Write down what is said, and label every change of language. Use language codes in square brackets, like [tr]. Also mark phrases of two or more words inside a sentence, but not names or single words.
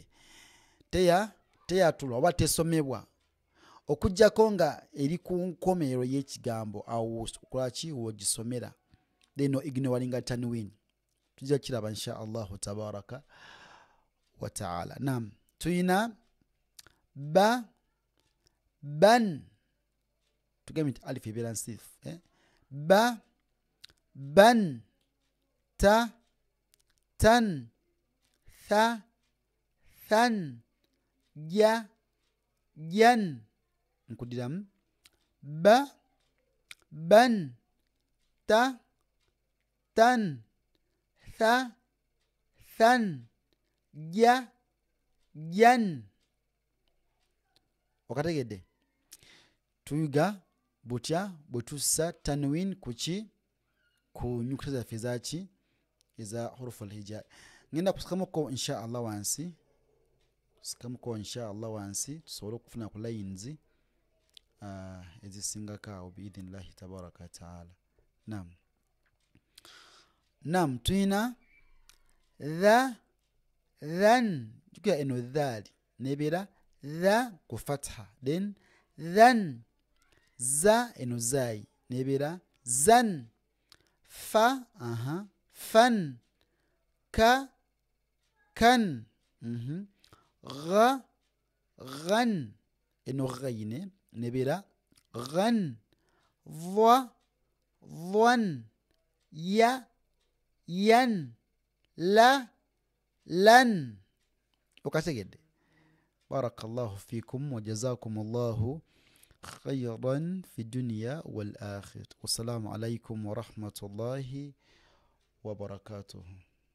[lg] Teyatulwa oba tesomebwa okujjako nga eri ku nkomerero y'ekigambo awo okolaki w'ogisomera then ignoringa tanwin. Tujja kiraba [ar] إن شاء الله تبارك وتعالى. [lg] Naam, tuyina ban. Tugambye nti alifu ebeera nsiifu. [ar] بً، تَ، تً، ثَ، ثً، جَ، جً. Nkudiramu بً، تَ، تً، ثَ، ثً، جَ، جً. [lg] Okategedde? Tuyiga butya bwe tussa tanwin ku nyukuta zaffe zaki eza [ar] حروف الهجاء. [lg] Ngenda kusikamuko [ar] إن شاء الله [lg] wansi tusobole okufuna ku lines ezisingako awo [ar] بإذن الله تبارك وتعالى. [lg] Naam, tuyina than. Jukira eno dhaali nebeera tha ku fatha then than. Za eno zaayi nebeera zan. [ar] فَ فً. كَ كً. غَ غً [lg] eno ghayine nebeera ghan. [ar] ظَ ظً. يَ يً. لَ لً. Okategedde? بارك الله فيكم وجزاكم الله خيرا في الدنيا والآخرة. والسلام عليكم ورحمة الله وبركاته.